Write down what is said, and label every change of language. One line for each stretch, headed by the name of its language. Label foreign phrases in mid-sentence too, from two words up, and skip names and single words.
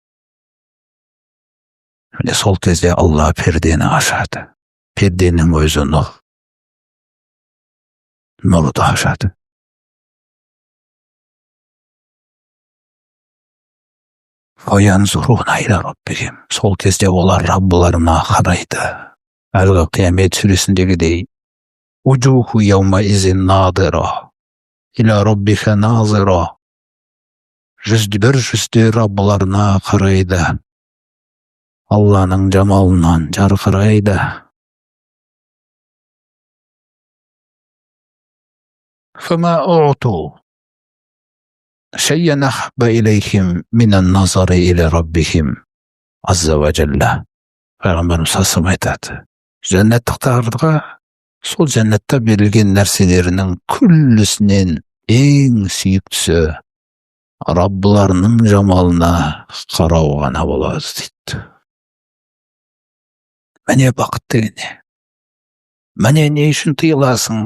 Kazakh: Міне сол кезде Алла пердені ашады. Перденің өзі нұр. Нұрды ашады.
Arabic: فينظرون إلى ربهم.
Kazakh: Сол кезде олар Раббыларына қарайды. Әлгі қиямет сүресіндегідей:
Arabic: وجوه يومئذ ناضرة إلى ربها ناظرة.
Kazakh: Бір жүзде Раббыларына қарайды, Алланың жамалынан жарқырайды.
Arabic: فما أعطوا شيئا أحب إليهم من النظر إلى ربهم عز وجل.
Kazakh: Пайғамбарымыз сасым айтады: жәннаттықтарға сол жәннатта берілген нәрселерінің күллісінен ең сүйіктісі Раббыларының жамалына қарау ғана болады дейді. Міне бақыт деген не? Міне не үшін тыйыласың?